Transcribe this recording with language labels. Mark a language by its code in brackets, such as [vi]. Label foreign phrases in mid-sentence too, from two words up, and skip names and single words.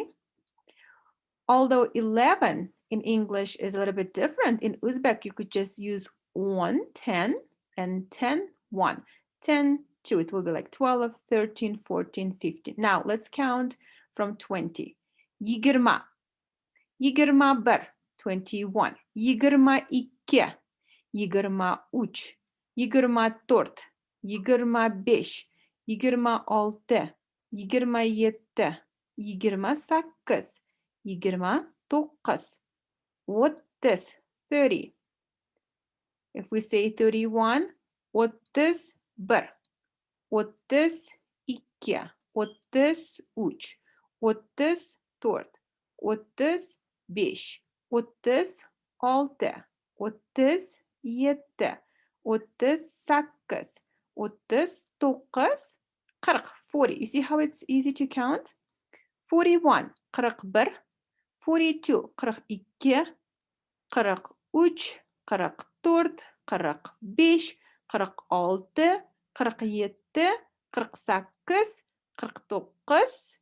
[en] Although 11 in English is a little bit different, in Uzbek you could just use 1, 10, and 10, 1. 10, 2. It will be like 12, 13, 14, 15. Now let's count from 20. [uz] Yigirma. Yigirma bir. 21. Yigirma ikki. Yigirma uch. Yigirma to'rt. Yigirma besh. Yigirma olti. Yigirma yetti. Yigirma sakkiz. Yigirma to'qqiz. O'ttiz. 30. [en] If we say 31, [uz] o'ttiz bir. O'ttiz ikki. O'ttiz uch. O'ttiz to'rt. O'ttiz besh. O'ttiz olti. O'ttiz yetti. O'ttiz sakkiz. O'ttiz to'qqiz. 40. 40. [en] You see how it's easy to count? 41. 41. 42. 42. 43. 44. 45. 46. 47. 48. 49.